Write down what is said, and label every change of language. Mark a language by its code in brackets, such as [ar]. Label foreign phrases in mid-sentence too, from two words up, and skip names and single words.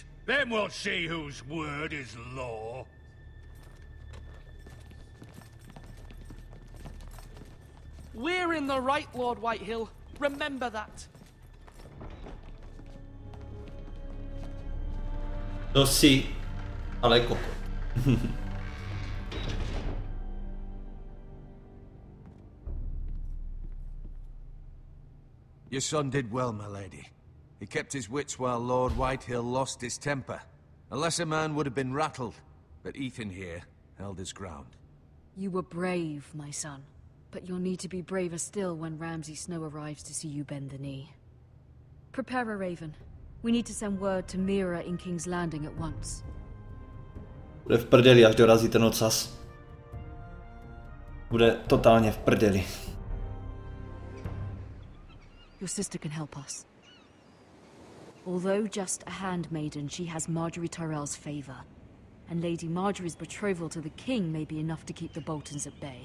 [en] Then we'll see whose word is law. We're in the right, Lord Whitehill. Remember that. [cs] To si, ale koko. [en] Your son did well, my lady. He kept his wits while Lord Whitehill lost his temper. A lesser man would have been rattled, but Ethan here held his ground. You were brave, my son. But you'll need to be braver still when Ramsay Snow arrives to see you bend the knee. Prepare a raven. We need to send word to Mira in King's Landing at once. [cs] Bude v prdeli, až dorazí ten ocas. Bude totálně v prdeli. [en] Your sister can help us. Although just a handmaiden, she has Marjorie Tyrell's favor. And Lady Marjorie's betrothal to the king may be enough to keep the Boltons at bay.